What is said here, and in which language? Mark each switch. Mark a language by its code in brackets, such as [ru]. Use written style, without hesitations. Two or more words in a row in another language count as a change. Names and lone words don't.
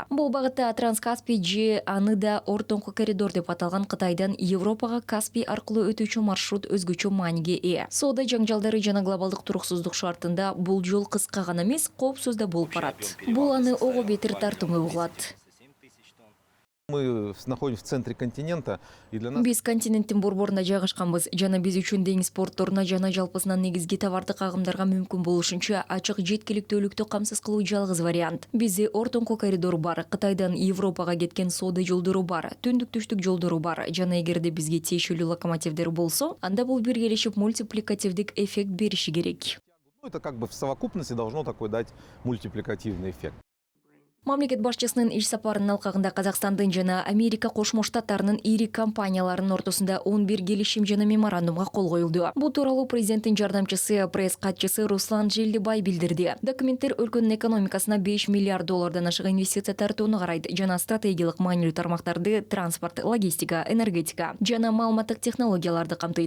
[ky] Бул багытта Транскаспий же аны да ортоңку коридор деп аталган Кытайдан Европага Каспий аркылуу өтүүчү маршрут өзгөчө мааниге ээ. Соода жаңжалдары жана глобалдык туруксуздук шартында бул жол кыска гана эмес, коопсуз да болуп барат. Бул аны ого бетер тартымдуу кылат. [ru] Мы находимся в центре континента, и для нас... [ky] Биз континенттин борборунда жайгашканбыз жана биз үчүн деңиз портторуна жана жалпысынан негизги товардык агымдарга мүмкүн болушунча ачык жеткиликтүүлүктү камсыз кылуу жалгыз вариант. Бизде ортоңку коридор бар, Кытайдан Европага кеткен соода жолдору бар, түндүк-түштүк жолдору бар жана эгерде бизге тиешелүү локомотивдер болсо, анда бул биргелешип мультипликативдик эффект бериши керек. [ru] Это как бы в совокупности должно такой дать мультипликативный эффект. [ky] Мамлекет башчысынын иш сапарынын алкагында Казакстандын жана Америка Кошмо Штаттарынын ири компанияларынын ортосунда 11 келишим жана меморандумга кол коюлду. Бул тууралуу президенттин жардамчысы, пресс катчысы Руслан Желдибай билдирди. Документтер өлкөнүн экономикасына 5 миллиард доллардан ашык инвестиция тартууну карайт жана стратегиялык маанилүү тармактарды транспорт, логистика, энергетика жана маалыматтык технологияларды камтыйт.